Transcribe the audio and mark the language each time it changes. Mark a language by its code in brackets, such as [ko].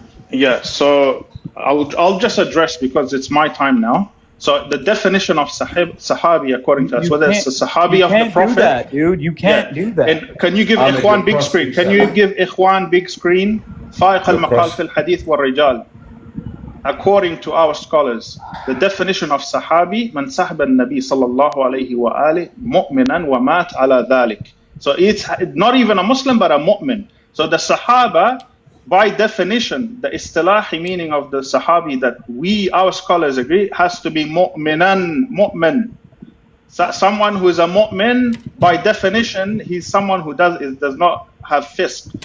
[en] Yeah, so I'll just address because it's my time now. So the definition of Sahabi, according to us, whether it's the Sahabi of the Prophet. You can't do that, dude. You can't do that. And can you give Ikhwan big screen? Can you give Ikhwan big screen? [ar] فائق المقال في الحديث والرجال. [en] According to our scholars, the definition of Sahabi, [ar] من صحب النبي صلى الله عليه وآله مؤمنا ومات على ذلك. [en] So it's not even a Muslim, but a mu'min. So the Sahaba, by definition, the istilahi meaning of the Sahabi that our scholars agree, has to be mu'min. So someone who is a mu'min, by definition, he's someone who does not have fisk.